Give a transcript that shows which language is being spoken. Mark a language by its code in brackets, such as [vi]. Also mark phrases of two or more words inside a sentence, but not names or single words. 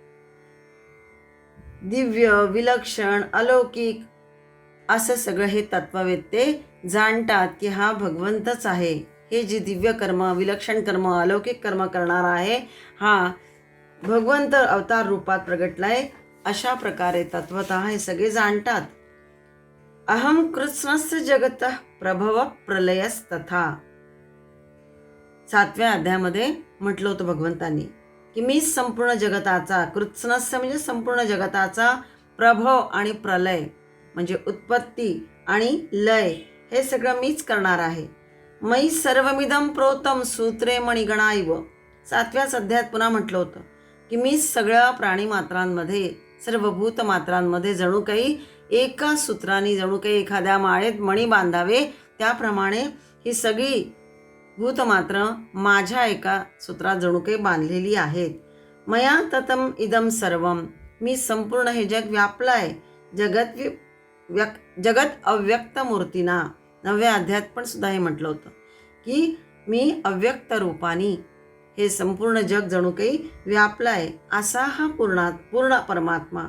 [mr] दिव्य, विलक्षण, अलौकिक असं सगळं हे तत्ववेत्ते जाणतात की हा भगवंतच आहे. हे जे दिव्य कर्म, विलक्षण कर्म, अलौकिक कर्म करणारा आहे, हा भगवंत अवतार रूपात प्रगटलाय, अशा प्रकारे तत्वतः हे सगळे जाणतात. [sa] अहम कृत्स्नस्य जगतः प्रभव प्रलयस्तथा. [mr] 7व्या अध्यायामध्ये म्हटलं होतं भगवंतांनी की मी संपूर्ण जगताचा, कृत्स्नस्य म्हणजे संपूर्ण जगताचा, प्रभव आणि प्रलय म्हणजे उत्पत्ती आणि लय हे सगळं मीच करणार आहे. [sa] मयि सर्वमिदं प्रोतम सूत्रे मणिगणाइव. [mr] 7व्याच अध्यायात पुन्हा म्हटलं होतं की मी सगळ्या प्राणीमात्रांमध्ये, सर्व भूतमात्रांमध्ये जणू काही एका सूत्राने, जणू काही एखाद्या माळेत मणी बांधावे त्याप्रमाणे ही सगळी भूतमात्र माझ्या एका सूत्रात जणू काही बांधलेली आहेत. [sa] मया ततम इदम सर्वम, [mr] मी संपूर्ण हे जग व्यापलं आहे. [sa] जगत अव्यक्त मूर्तीना. [mr] 9व्या अध्यायात पण सुद्धा हे म्हटलं होतं की मी अव्यक्त रूपाने हे संपूर्ण जग जणू काही व्यापलं आहे, असा हा पूर्ण परमात्मा.